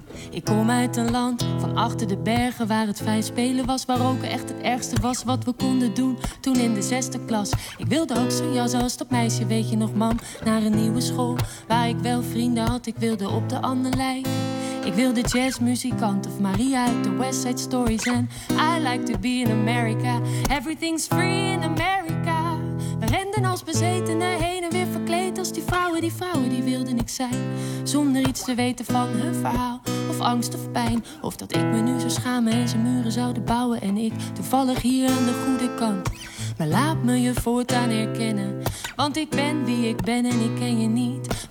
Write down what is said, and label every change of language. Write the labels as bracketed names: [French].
[Dutch] Ik kom uit een land van achter de bergen waar het vrij spelen was. Waar roken echt het ergste was wat we konden doen toen in de zesde klas. Ik wilde ook zo'n jas als dat meisje, weet je nog mam, naar een nieuwe school. Waar ik wel vrienden had, ik wilde op de ander lijken. Ik wilde jazzmuzikant of Maria uit de West Side Story zijn. [English] I like to be in America, everything's free in America. [Dutch] We renden als bezetenen heen en weer verkleed als die vrouwen. Die vrouwen die wilden ik zijn, zonder iets te weten van hun verhaal. Of angst of pijn, of dat ik me nu zou schamen en ze muren zouden bouwen. En ik toevallig hier aan de goede kant. Maar laat me je voortaan herkennen, want ik ben wie ik ben en ik ken je niet.